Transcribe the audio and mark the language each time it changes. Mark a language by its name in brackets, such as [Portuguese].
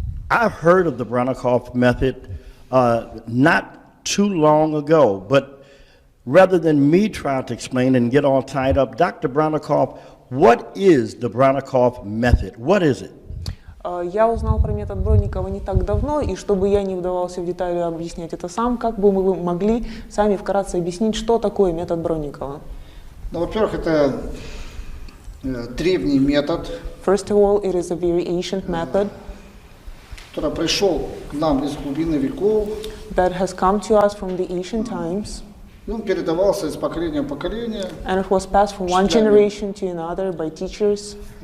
[English] I've heard of the Bronnikov Method not too long ago, but rather than me try to explain and get all tied up, Dr. Bronnikov, what is the Bronnikov Method? What is it? [Russian] Я узнал про метод Бронникова не так давно, и чтобы я не вдавался в детали объяснять это сам, как бы вы могли сами вкратце объяснить, что такое метод Бронникова? Ну, во-первых, это древний метод, [English] First of all, it is a very ancient method [Russian] который пришел к нам из глубины веков. [English] that has come to us from the ancient times, [Russian] И он передавался из поколения в поколение. [English] and it was passed from one generation to another by teachers.